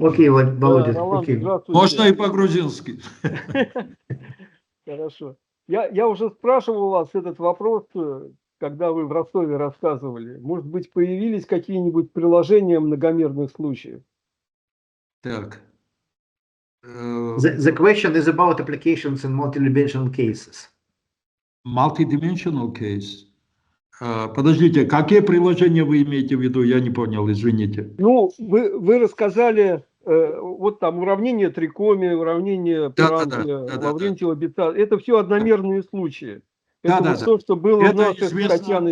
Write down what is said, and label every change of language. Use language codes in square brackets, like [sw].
[ru] Окей, Володя. Можно и по-грузински. Хорошо. Я уже спрашивал вас этот вопрос, когда вы в Ростове рассказывали. Может быть, появились какие-нибудь приложения многомерных случаев? Так. [en] The question is about applications in multidimensional cases. Multidimensional case. [ru] Подождите, какие приложения вы имеете в виду? Я не понял, извините. Ну, вы рассказали, вот там уравнение трикоми, уравнение Пиранки, Лаврентьева Бета. Это все одномерные случаи. Это вот то, что было в наших статьях.